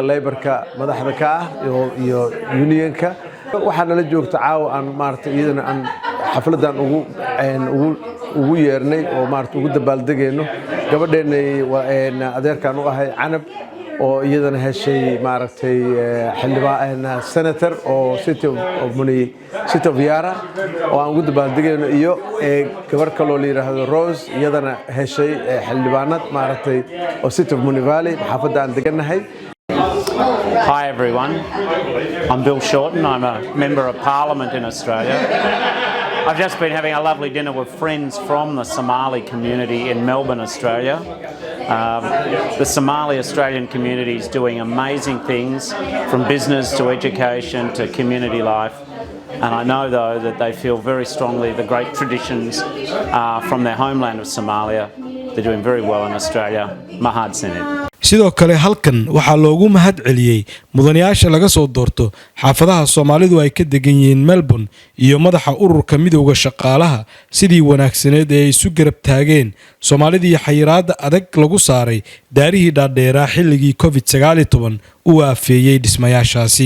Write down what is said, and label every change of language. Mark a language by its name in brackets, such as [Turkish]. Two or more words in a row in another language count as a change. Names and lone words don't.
[Somali] Labourka madaxda ka ah iyo unionka waxaana la joogta caawa aan maartay iyadana aan xafladan ugu yeernay oo maartay ugu dabaaldegayno gabadheena adeerkan u ahay canab oo iyadana heshay maartay xildhibaan senator oo city of Yara oo aan ugu dabaaldegayno iyo gabar kale oo la yiraahdo Rose iyadana heshay xildhibaanad maartay oo city of Valley xaafadda aan deganahay. [English] Hi everyone, I'm Bill Shorten, I'm a Member of Parliament in Australia. I've just been having a lovely dinner with friends from the Somali community in Melbourne, Australia. The Somali Australian community is doing amazing things from business to education to community life. And I know though that they feel very strongly the great traditions from their homeland of Somalia. They're doing very well in Australia. [Somali] Mahad Senate. sidoo kale halkan waxa loogu mahad celiyay mudanayaasha laga soo doorto xaafadaha Soomaalidu ay ka degan yihiin Melbourne iyo madaxa ururka midowga shaqaalaha sidii wanaagsaneed ee isu garab taageen Soomaalidii xayiraada adag lagu saaray daarihii dhaadheeraa xilligii COVID-19 uu aafeeyay dhismayaashaasi.